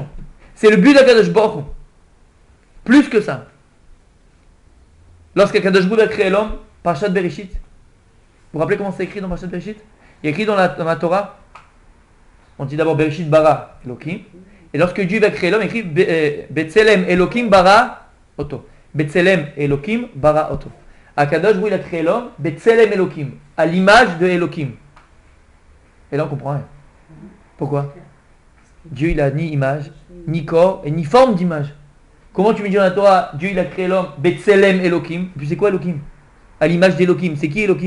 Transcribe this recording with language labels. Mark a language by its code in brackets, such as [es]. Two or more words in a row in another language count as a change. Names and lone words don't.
[fr] C'est le but d' [he] הקדוש ברוך הוא. [fr] Plus que ça. Lorsqu' [he] הקדוש ברוך הוא [fr] a créé l'homme, Parashat Bereshit, vous vous rappelez comment c'est écrit dans Parashat Bereshit? Il est écrit dans la Torah, on dit d'abord [he] בראשית ברא אלהים, [fr] et lorsque Dieu va créer l'homme, il écrit [he] בצלם אלהים ברא אותו. בצלם אלהים ברא אותו. הקדוש ברוך הוא [fr] il a créé l'homme, [he] בצלם אלהים, [fr] à l'image de Elohim. Et là on comprend rien. Pourquoi? Dieu il a ni image, ni corps et ni forme d'image. Comment tu me dis dans la Torah, Dieu il a créé l'homme, [he] בצלם אלהים, [fr] et puis c'est quoi Elohim? À l'image d'Elohim, c'est qui Elohim?